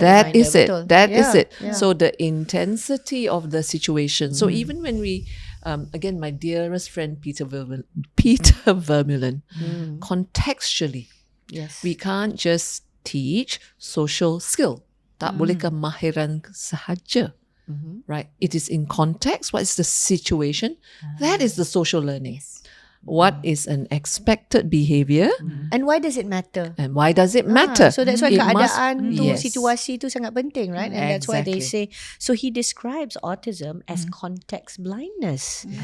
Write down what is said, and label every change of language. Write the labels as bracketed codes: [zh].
[en] that reminder. is it. [ms] Betul. [en] That is Yeah, it. yeah. So the intensity of the situation. So even when we, again, my dearest friend Peter Vermeulen, contextually, Yes. we can't just teach social skill. [ms] Tak boleh kemahiran sahaja. [en] Right? It is in context. What is the situation? That is the social learning. What is an expected behavior, And why does it matter? and why does it matter? So that's why It must- [ms] keadaan tu, [en] Yes. [ms] situasi tu sangat penting, [en] right? And that's why they say. Exactly. So he describes autism as context blindness.